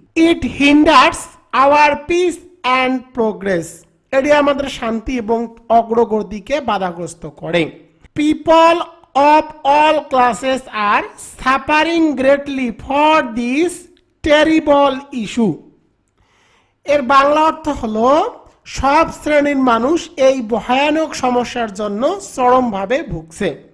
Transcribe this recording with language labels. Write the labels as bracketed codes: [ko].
[en] it hinders our peace and progress, [bn] এটি আমাদের শান্তি এবং অগ্রগতিকে বাধাগ্রস্ত করে। [en] People of all classes are suffering greatly for this terrible issue. [bn] এর বাংলা অর্থ হলো সব শ্রেণীর মানুষ এই ভয়ানক সমস্যার জন্য চরমভাবে ভুগছে।